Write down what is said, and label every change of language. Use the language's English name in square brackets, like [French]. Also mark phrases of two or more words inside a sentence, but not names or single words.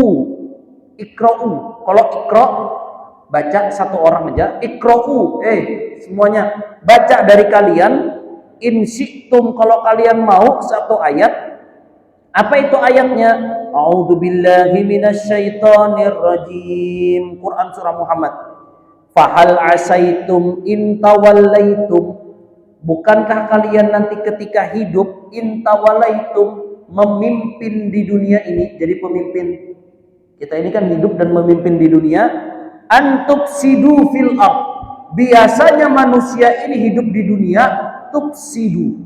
[Indonesian] Kalau iqra baca satu orang aja, iqra'u, semuanya baca dari kalian, [Arabic] إن شئتم, [Indonesian] kalau kalian mau satu ayat. Apa itu ayatnya? [Arabic] أعوذ بالله من الشيطان الرجيم. Quran surah Muhammad. فهل عسيتم إن توليتم, [Indonesian] bukankah kalian nanti ketika hidup intawalaitum, memimpin di dunia ini, jadi pemimpin. Kita ini kan hidup dan memimpin di dunia. [Arabic] أن تفسدوا في الأرض, [Indonesian] biasanya manusia ini hidup di dunia tufsidu.